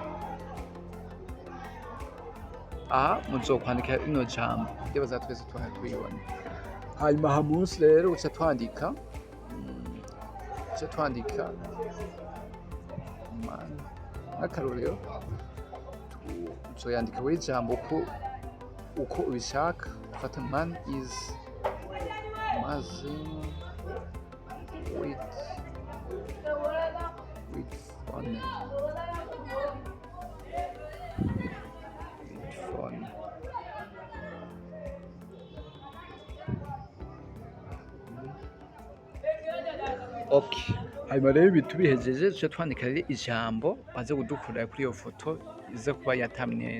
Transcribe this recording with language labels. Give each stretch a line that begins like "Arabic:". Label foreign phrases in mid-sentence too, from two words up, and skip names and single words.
Rundi: Aha muzokwandika ino jambo ibaza twese tuhayibona. Hanyuma aha munsi rero uca twandika nk'akarorero uzoyandika buri jambo uko ubishaka.
English: Ufata man is amazing with phone.
Rundi: Okay, hanyuma rero bitu bihejeje tuca twandika rero ijambo baze kudukorera kuri iyo foto ize kuba ya thumbnail.